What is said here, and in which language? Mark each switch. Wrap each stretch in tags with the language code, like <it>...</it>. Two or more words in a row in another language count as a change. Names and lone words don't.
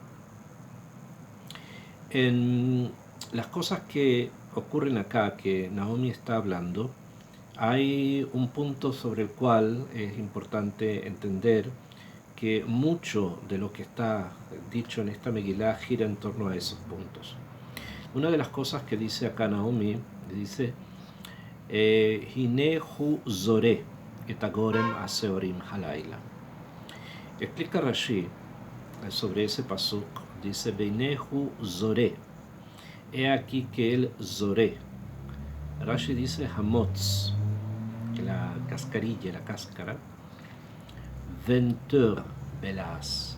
<es>En las cosas que ocurren acá, que Naomi está hablando, hay un punto sobre el cual es importante entender que mucho de lo que está dicho en esta Megilá gira en torno a esos puntos. Una de las cosas que dice acá Naomi, dice</es> <he>הנה הוא זרה את גרן השערים הלילה.</he> <es>Explica Rashi sobre ese pasuk, dice</es> <he>הנה הוא זרה.</he> <es>He aquí que el zore. Rashi dice hamotz, la cascarilla, la cáscara. Venteur, velas.</es>